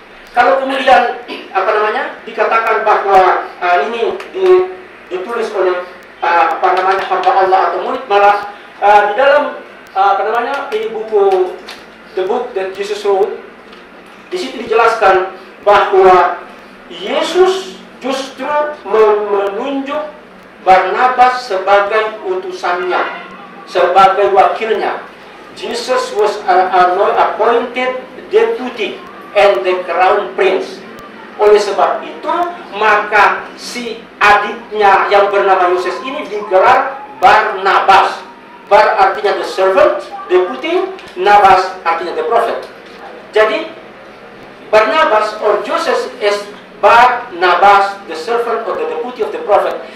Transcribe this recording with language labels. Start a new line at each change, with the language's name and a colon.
Indonesian: Kalau kemudian dikatakan bahwa ini ditulis oleh hamba Allah atau murid, malah di dalam ini buku The Book That Jesus Wrote, di situ dijelaskan bahwa Yesus justru menunjuk Barnabas sebagai utusannya, sebagai wakilnya.
English: Jesus was appointed deputy and the crown prince.
Indonesian: Oleh sebab itu, maka si adiknya yang bernama Yoses ini digelar Barnabas.
English: Bar artinya the servant, deputy, Nabas artinya the prophet. Jadi Barnabas or Joseph is Barnabas, the servant or the deputy of the prophet.